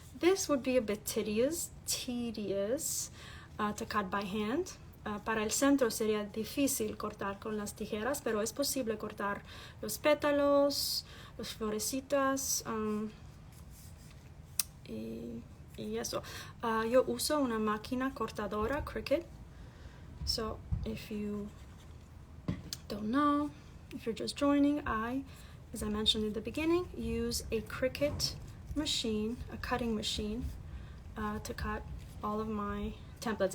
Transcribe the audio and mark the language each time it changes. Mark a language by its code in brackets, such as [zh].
[en] This would be a bit tedious to cut by hand. [es] Para el centro sería difícil cortar con las tijeras, pero es posible cortar los pétalos, las florecitas, y eso. Yo uso una máquina cortadora, Cricut. [en] So if you don't know, if you're just joining, as I mentioned in the beginning, use a Cricut machine, a cutting machine, to cut all of my templates.